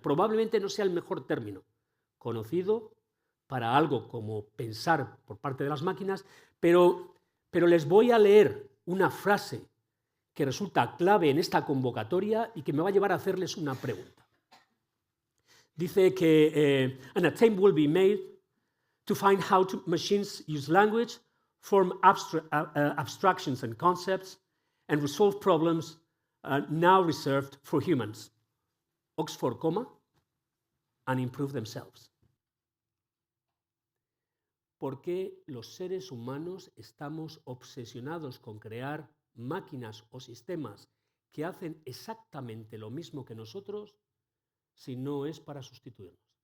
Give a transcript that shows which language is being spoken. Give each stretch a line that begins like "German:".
Spanish: Probablemente no sea el mejor término conocido para algo como pensar por parte de las máquinas, pero les voy a leer una frase que resulta clave en esta convocatoria y que me va a llevar a hacerles una pregunta. Dice que
English: an attempt will be made to find how machines use language, form abstractions and concepts, and resolve problems now reserved for humans. Oxford, and improve themselves.
Spanish: ¿Por qué los seres humanos estamos obsesionados con crear máquinas o sistemas que hacen exactamente lo mismo que nosotros si no es para sustituirnos?